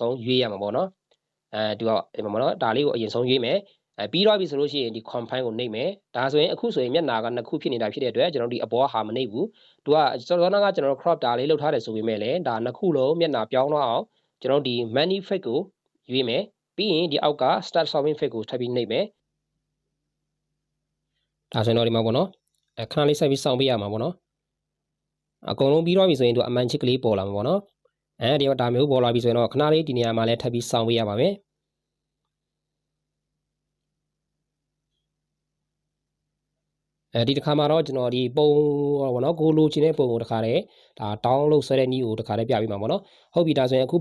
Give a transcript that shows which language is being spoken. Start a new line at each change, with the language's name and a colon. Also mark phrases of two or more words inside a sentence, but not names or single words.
Burmese: ဆုံးရွေးရမှာပေါ့နော်ဒီကဒီမှာပေါ့နော်ဒါလေးကိုအရင်ဆုံးရွေးမယ်ပြီးတော့ပြီဆိုလို့ရှိရင်ဒီ confine ကိုနှိပ်မယ်ဒါဆိုရင်အခုဆိုရင်မျက်နှာကနှစ်ခုဖြစ်နေတာဖြစ်တဲ့အတွက်ကျွန်တော်တို့ဒီအပေါ်ဟာမနှိပ်ဘူးသူကစောစောကကျွန်တော်တို့ crop ဒါလေးလုပ်ထားတယ်ဆိုပေမဲ့လည်းဒါနှစ်ခုလုံးမျက်နှာပြောင်းတော့အောင်ကျွန်တော်တို့ဒီ manifest ကိုရွေးမယ်ပြီးရင်ဒီအောက်က
English: start solving fix
Burmese: ကိုထပ်ပြီးနှိပ်မယ် ဒါဆိုရင်တော့ဒီမှာပေါ့နော်ခဏလေးဆက်ပြီးစောင့်ပေးရမှာပေါ့နော်အကုန်လုံးပြီးတော့ပြီဆိုရင်သူအမှန်ချစ်ကလေးပေါ်လာမှာပေါ့နော်ဒီတော့ဒါမျိုးပေါ်လာပြီဆိုရင်တော့ခဏလေးဒီနေရာမှာလည်းထပ်ပြီးစောင့်ပေးရပါမယ် ဒီတစ်ခါမှာတော့ကျွန်တော်ဒီပုံပေါ့နော်ကိုလိုချင်တဲ့ပုံကိုတစ်ခါတည်းဒါ download ဆွဲတဲ့နည်းကိုတစ်ခါတည်းပြပေးမှာပေါ့နော်ဟုတ်ပြီဒါဆိုရင်အခု